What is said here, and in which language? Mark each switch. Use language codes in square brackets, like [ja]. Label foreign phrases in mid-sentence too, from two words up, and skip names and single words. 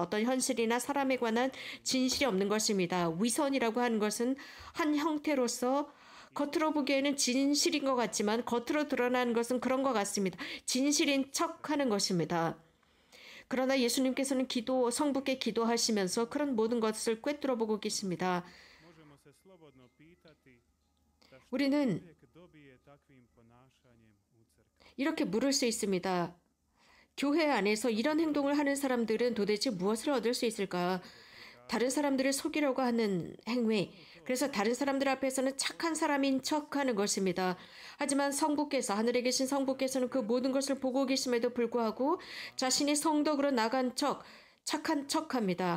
[ko] 어떤 현실이나 사람에 관한 진실이 없는 것입니다. 위선이라고 하는 것은 한 형태로서 겉으로 보기에는 진실인 것 같지만 겉으로 드러나는 것은 그런 것 같습니다. 진실인 척하는 것입니다. 그러나 예수님께서는 성부께 기도하시면서 그런 모든 것을 꿰뚫어 보고 계십니다. [hr] Možemo se slobodno pitati da što [ko] 우리는 [hr] čovjek dobije takvim ponašanjem u crkvi. [ko] 이렇게 물을 수 있습니다. 교회 안에서 이런 행동을 하는 사람들은 도대체 무엇을 얻을 수 있을까? 다른 사람들을 속이려고 하는 행위. 그래서 다른 사람들 앞에서는 착한 사람인 척하는 것입니다. 하지만 성부께서, 하늘에 계신 성부께서는 그 모든 것을 보고 계심에도 불구하고 자신이 성덕으로 나간 척, 착한 척합니다.